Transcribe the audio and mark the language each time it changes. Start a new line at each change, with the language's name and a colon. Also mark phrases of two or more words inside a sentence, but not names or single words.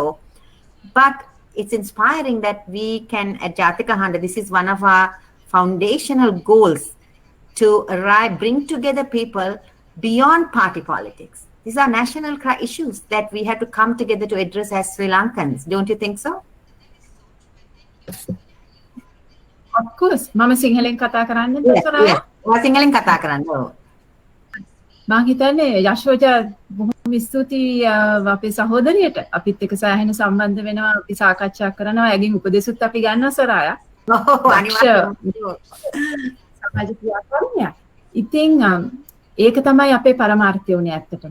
English: But it's inspiring that we can, at Jatika Handa, this is one of our foundational goals to bring together people beyond party politics. These are national issues that we have to come together to address as Sri Lankans. Don't you think so? Of course.
Sinhala: මම සිංහලෙන් කතා කරන්ද Soraya? සිංහලෙන් කතා කරන්ද. මම හිතන්නේ යශෝජා බොහොම ස්තුතියි අපේ සහෝදරියට. අපිත් එක්ක සෑහෙන සම්බන්ධ වෙනවා. අපි සාකච්ඡා කරනවා. එයාගෙන් උපදෙසුත් අපි ගන්නවා සොරායා. සමාජ ක්‍රියාකාරණයක්. ඉතින් ඒක තමයි අපේ පරමාර්ථය උනේ ඇත්තටම.